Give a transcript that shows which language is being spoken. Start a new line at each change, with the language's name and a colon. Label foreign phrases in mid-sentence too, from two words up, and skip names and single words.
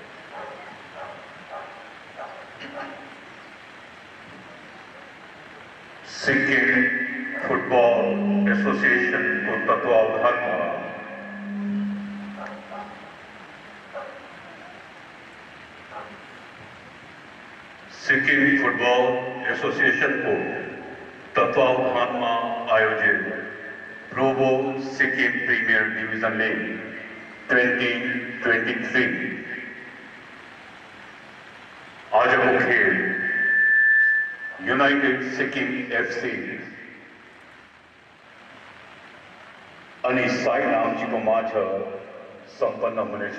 Hindi: सिक्किम फुटबॉल एसोसिएशन को तत्वावधान में सिक्किम फुटबॉल एसोसिएशन को तत्वावधान में आयोजित प्रोबो सिक्किम प्रीमियर डिवीजन लीग 2023
Nepali: आजको खेल युनाइटेड सिक्किम एफसी अनि साई नाम्चीको माझ सम्पन्न हुनेछ।